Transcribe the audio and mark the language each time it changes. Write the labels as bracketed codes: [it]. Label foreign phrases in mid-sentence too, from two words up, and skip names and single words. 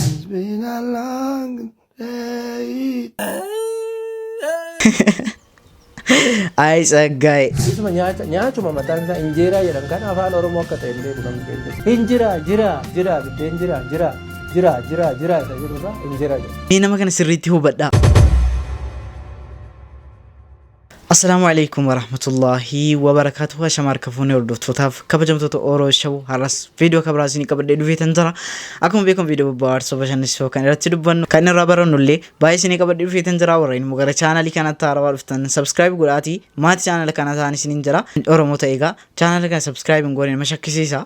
[om] Ay sagay. Isuma nyaachuma mataan isaa injeeraa jedhan kan afaan Oromoo akka ta'e illee namni beeku. Injira biddeen jira isa jedhurraa injira jedha. Mee nama kana sirriitti hubadhaa. [ar] السلام عليكم ورحمة الله وبركاته. [om] Shamar kafune hordoftotaaf kabajamtoota Oromoo Show har'as viidiyoo kabiraasii qabadhee dhufeetan jira. Akkuma beekamu viidiyoo bohaarsa bashannansiisoo kan irratti dubbannu kan irraa barannullee baay'ee isinii qabadhee dhufeetan jira. Warreen immoo gara chaanalii kanatti haarawaa dhuftan subscribe godhaatii maatii chaanala kana ta'an isiniin jira. Oromoo ta'eegaa chaanala kana subscribe hin goone nama shakkisiisa.